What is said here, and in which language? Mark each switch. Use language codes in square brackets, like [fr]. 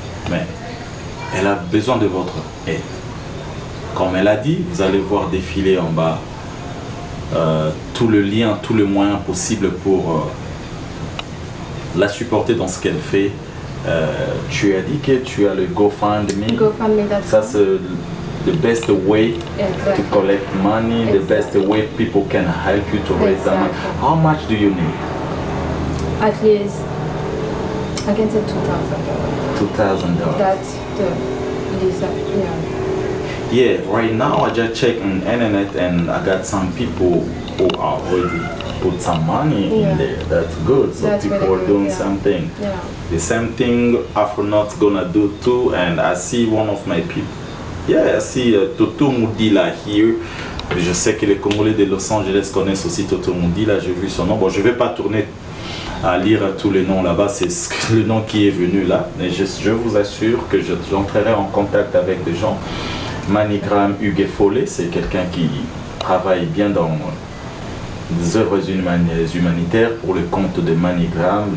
[fr] Mais elle a besoin de votre aide. Comme elle a dit, vous allez voir défiler en bas tout le lien, tout le moyen possible pour la supporter dans ce qu'elle fait. Tu as dit que tu as le GoFundMe. Ça c'est [en] the best way to collect money, the best way people can help you to raise the money. How much do you need? At least, I can say $2,000. $2,000. That's the least, yeah. Yeah, right now I just checked on the internet and I got some people who already put some money in there. That's good. So that's people really are doing good, something. Yeah. The same thing Afronaut's gonna do too. And I see one of my people. Yeah, I see Toto Moudila here. [fr] Je sais que les Congolais de Los Angeles connaissent aussi Toto Moudila. J'ai vu son nom. Bon, je vais pas tourner à lire tous les noms là-bas. C'est le nom qui est venu là. Mais je vous assure que j'entrerai en contact avec des gens. Manigram Hugues Follet, c'est quelqu'un qui travaille bien dans des œuvres humanitaires pour le compte de Manigram.